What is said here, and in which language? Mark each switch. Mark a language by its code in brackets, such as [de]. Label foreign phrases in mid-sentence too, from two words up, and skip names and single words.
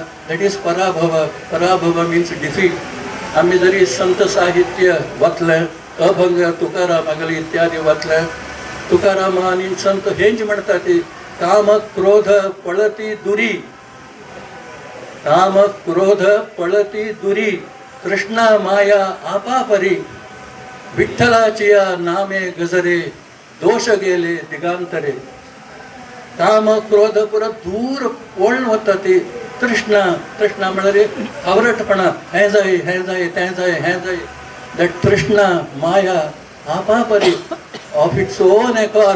[en] that is पराभव. पराभव means defeat. [kok] आमी जरी संत साहित्य वाचलें अभंग तुकारामागेले इत्यादी वाचले. तुकाराम आनी संत हेंच म्हणटा ती [mr] काम क्रोध पळती दुरी. काम क्रोध पळती दुरी कृष्णा माया आपापरी. विठ्ठलाचिया नामे गजरे दोष गेले दिगांतरे. [kok] काम क्रोध पुरा दूर पळून वता ती. तृष्णा तृष्णा म्हळ्यार आवरटपणा हें जाय हें जाय तें जाय हें जाय. [en] दॅट [mr] तृष्णा माया आपापरी [en] of its own accord.